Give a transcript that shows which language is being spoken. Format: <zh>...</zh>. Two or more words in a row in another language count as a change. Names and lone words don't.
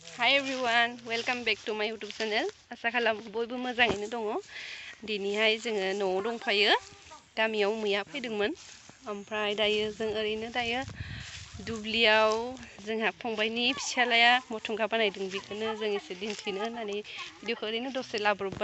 <en>Hi everyone, welcome back to my YouTube channel.</en> <brx>आसा खालाम बयबो मोजाङैनो दङ। दिनैहाय जोङो न'आव दंफायो। गामियाव मैया फैदोंमोन। ओमफ्राय दायो जों ओरैनो दायो दुब्लियाव जोंहा फंबायनि फिसालाया मथंगा बानायदों बेखौनो जों एसे दिन्थिनो होननानै भिडिअखौ ओरैनो दसे लाब्रबबाय।</brx>